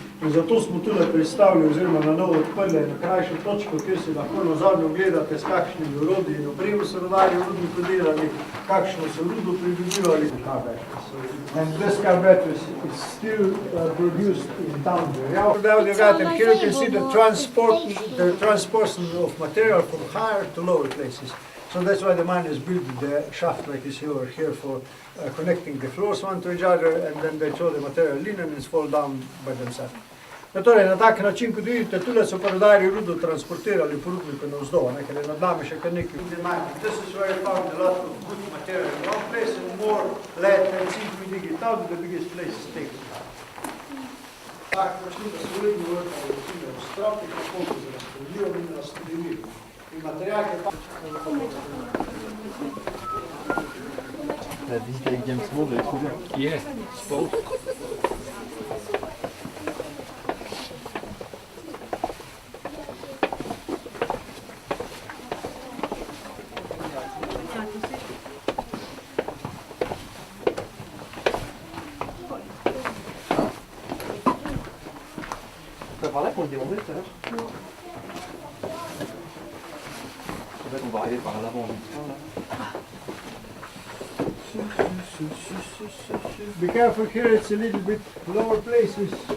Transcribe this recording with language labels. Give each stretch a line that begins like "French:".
Slovenian: In zato smo tudi predstavili oziroma na novo odprli na krajšo točko, kjer se lahko nazadnje ogledate, s kakšnimi orodji in opremo so rudarji v rudniku delali, kakšno so rudo pridobivali.
English: And this car battery is still produced in town. And here you can see the transportation of material from higher to lower places. So that's why the miners built the shaft like you see over here for connecting the floors one to each other, and then they throw the material in and it's fall down by themselves.
Slovenian: No, torej, na tak način, kot vidite, tule so pa rudarji rudo transportirali po rudniku navzdol, ker je nad nami še kar nekaj.
English: This is where I found a lot of good material in one place, and more lead and zinc we dig it out, the biggest place is taken out.
Slovenian: Tak način, da so vedno vrtali recimo v stropi, kako se razstrelijo in razstrelijo. In material je pa...
French: La visite avec James Bond, elle est trop bien.
English: Yeah, sport.
French: Tu vas par là pour le démonter tout à l'heure? Non. En fait, on va arriver par l'avant.
English: Be careful here, it's a little bit lower places.